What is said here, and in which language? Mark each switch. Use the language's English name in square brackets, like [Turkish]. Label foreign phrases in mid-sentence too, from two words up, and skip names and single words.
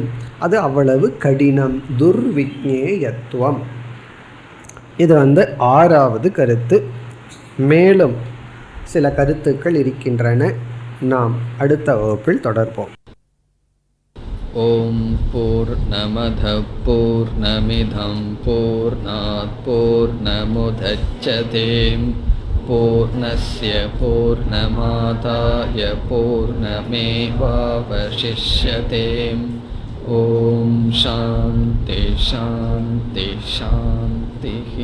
[Tamil] அது அவ்வளவு கடினம். துர்விக்ஞேயத்துவம். இது ஆறாவது கருத்து. மேலும் சில கருத்துக்கள் இருக்கின்றன. நாம் அடுத்த வகுப்பில் தொடர்போம். [Sanskrit] ॐ पूर्णमद पूर्णमिदं पूर्णात् पूर्णमुदच्यते पूर्णस्य पूर्णमादाय पूर्णमेवावशिष्यते. ॐ शान्ति शान्ति शान्ति.